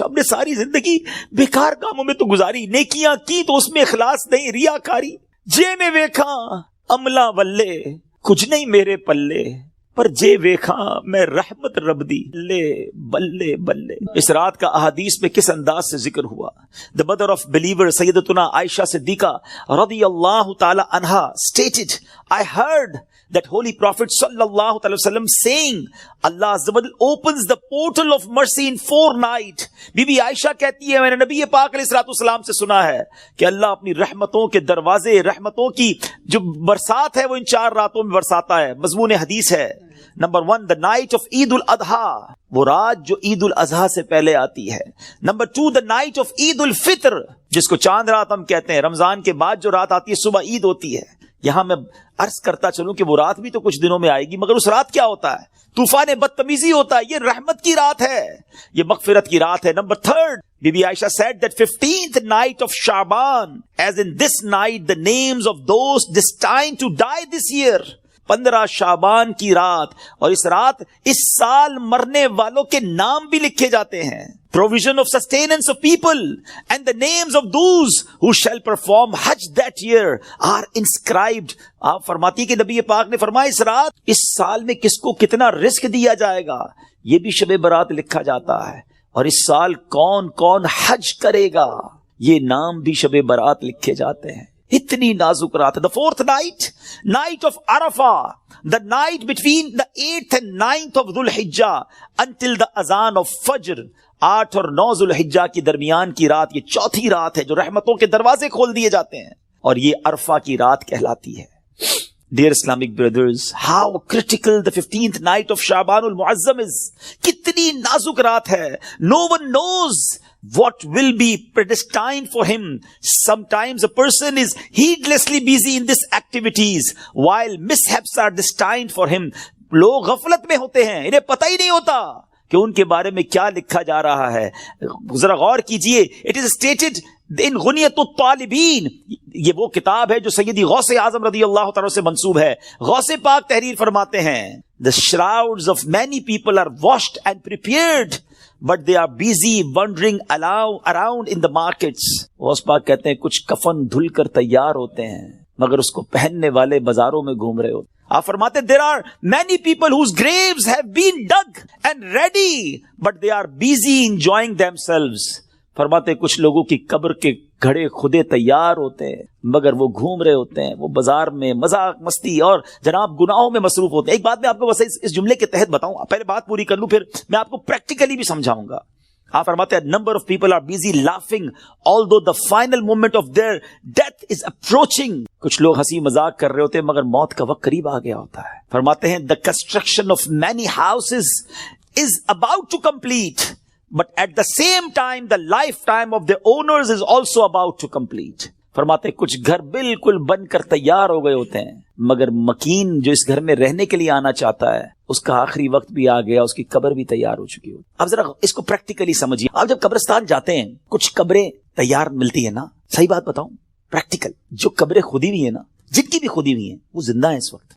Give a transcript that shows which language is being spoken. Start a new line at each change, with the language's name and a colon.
Urdu: ہم نے ساری زندگی بیکار کاموں میں تو گزاری, نیکیاں کی تو اس میں اخلاص نہیں, ریاکاری.
Punjabi: جے میں ویکھا عملہ ولے کچھ نہیں میرے پلے, پر جے ویکھا میں رحمت رب دی لے بلے بلے.
Urdu: اس رات کا احادیث میں کس انداز سے ذکر ہوا.
English: The mother of believer سیدتنا عائشہ صدیقہ رضی اللہ تعالی عنہا stated, I heard that Holy Prophet sallallahu alaihi wasallam saying, Allah Azza wa Jal opens the portal of mercy in 4 nights.
Urdu: Be be عائشہ کہتی ہے, میں نے نبی پاک علیہ الصلوۃ والسلام سے سنا ہے کہ اللہ اپنی رحمتوں کے دروازے, رحمتوں کی جو برسات ہے وہ ان 4 راتوں میں برساتا ہے. مضمون حدیث ہے. نمبر 1,
English: the night of
Urdu: عید الاضحیٰ, وہ رات جو عید الاضحیٰ سے پہلے آتی ہے. نمبر 2,
English: the night of
Urdu: عید الفطر, جس کو چاند رات ہم کہتے ہیں. رمضان کے بعد جو رات آتی ہے صبح عید ہوتی ہے. یہاں میں عرض کرتا چلوں کہ وہ رات بھی تو کچھ دنوں میں آئے گی, مگر اس رات کیا ہوتا ہے؟ طوفان بدتمیزی ہوتا ہے. یہ رحمت کی رات ہے, یہ مغفرت کی رات ہے.
English: Number 3, بی بی عائشہ said that 15th night of Shaban, as in this night the names of those destined to die this year.
Urdu: 15 شعبان کی رات, اور اس رات اس سال مرنے والوں کے نام بھی لکھے جاتے ہیں.
English: Provision of sustenance of people and the names of those who shall perform Hajj that year are inscribed.
Urdu: آپ فرماتی کہ نبی پاک نے فرمایا اس رات اس سال میں کس کو کتنا رزق دیا جائے گا یہ بھی شب برات لکھا جاتا ہے, اور اس سال کون کون حج کرے گا یہ نام بھی شب برات لکھے جاتے ہیں. اتنی نازک رات ہے.
English: The 4th night, night of Arafah, the night between the 8th and 9th of Dhul Hijjah until the azan of Fajr.
Urdu: 8 اور 9 ذو الحجہ کی درمیان کی رات, یہ چوتھی رات ہے جو رحمتوں کے دروازے کھول دیے جاتے ہیں, اور یہ عرفہ کی رات کہلاتی ہے.
English: Dear Islamic brothers, how critical the 15th night of Shaban al-Muazzam is.
Urdu: کتنی نازک رات ہے.
English: No one knows what will be predestined for him. Sometimes a person is heedlessly busy in these activities while mishaps are destined for him.
Urdu: لوگ غفلت میں ہوتے ہیں, انہیں پتہ ہی نہیں ہوتا کہ ان کے بارے میں کیا لکھا جا رہا ہے. ذرا غور کیجئے.
English: It is stated in
Urdu: غنیت الطالبین, یہ وہ کتاب ہے جو سیدی غوث اعظم رضی اللہ تعالیٰ سے منسوب ہے. غوث پاک تحریر فرماتے ہیں,
English: The shrouds of many people are washed and prepared, but they are busy wandering around in the markets.
Urdu: Ghaus Pak کہتے ہیں کچھ کفن دھل کر تیار ہوتے ہیں مگر اس کو پہننے والے بازاروں میں گھوم رہے ہوتے. آپ فرماتے
English: there are many people whose graves have been dug and ready but they are busy enjoying themselves.
Urdu: فرماتے کچھ لوگوں کی قبر کے گھڑے خودے تیار ہوتے ہیں مگر وہ گھوم رہے ہوتے ہیں, وہ بازار میں مذاق مستی اور جناب گناہوں میں مصروف ہوتے ہیں. ایک بات میں آپ کو بس اس جملے کے تحت بتاؤں, پہلے بات پوری کر لوں پھر میں آپ کو پریکٹیکلی بھی سمجھاؤں گا. آپ فرماتے ہیں
English: number of people are busy laughing although the final moment of their death is approaching.
Urdu: کچھ لوگ ہنسی مذاق کر رہے ہوتے ہیں مگر موت کا وقت قریب آ گیا ہوتا ہے. فرماتے ہیں
English: the construction of many houses is about to complete but at the same time the lifetime of their owners is also about to complete.
Urdu: فرماتے ہیں کچھ گھر بالکل بن کر تیار ہو گئے ہوتے ہیں مگر مکین جو اس گھر میں رہنے کے لیے آنا چاہتا ہے اس کا آخری وقت بھی آ گیا, اس کی قبر بھی تیار ہو چکی ہوتی. اب ذرا اس کو پریکٹیکلی سمجھیے. آپ جب قبرستان جاتے ہیں کچھ قبریں تیار ملتی ہیں نا, صحیح بات بتاؤں پریکٹیکل, جو قبریں خودی ہوئی ہیں نا, جن کی بھی خودی ہوئی ہیں وہ زندہ ہیں اس وقت.